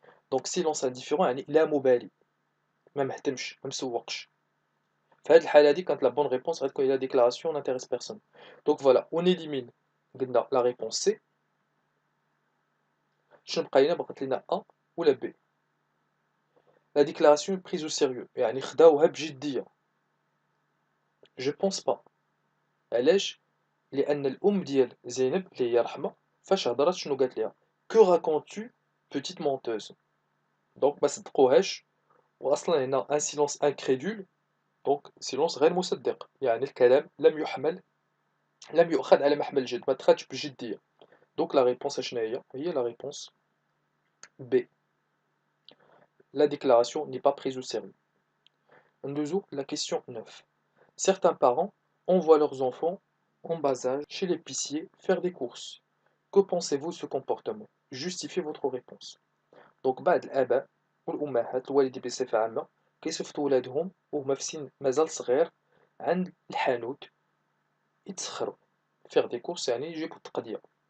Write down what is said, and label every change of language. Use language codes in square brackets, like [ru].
[ar] Donc [fr] silence indifférent [ar] يعني لا مبالي، ما مهتمش ما مسوقش. في هذه الحالة هذه كانت [fr] la bonne réponse [ar] غتكون [fr] la déclaration n'intéresse personne. Donc voilà, on élimine [ar] قلنا [fr] la réponse C. [ar] شنو بقى لينا؟ بقات لينا A ولا B. [fr] La déclaration est prise au sérieux, [ar] يعني خداوها بجدية. [fr] Je pense pas. [ar] علاش؟ لأن الأم ديال زينب اللي هي رحمة فاش هضرات شنو قالت ليها؟ [fr] Que racontes-tu petite menteuse؟ [ar] دونك ما صدقوهاش، وأصلا هنا [fr] un silence incrédule، [ar] دونك silence غير مصدق، يعني الكلام لم يؤخذ على محمل الجد، ما تخدش بجدية. دونك لا ريبونس شنو هي؟ هي لا ريبونس B. [fr] La déclaration n'est pas prise au sérieux. Ndouzo, la question 9. Certains parents envoient leurs enfants en bas âge chez l'épicier faire des courses. Que pensez-vous de ce comportement? Justifiez votre réponse. [ar] Donc بعض الآباء والأمهات الوالدين بصفة عامة كيصيفطوا ولادهم وهما في سن مازال صغير عند الحانوت يتسخروا [fr] faire des courses [ar] يعني يجيبوا التقضية.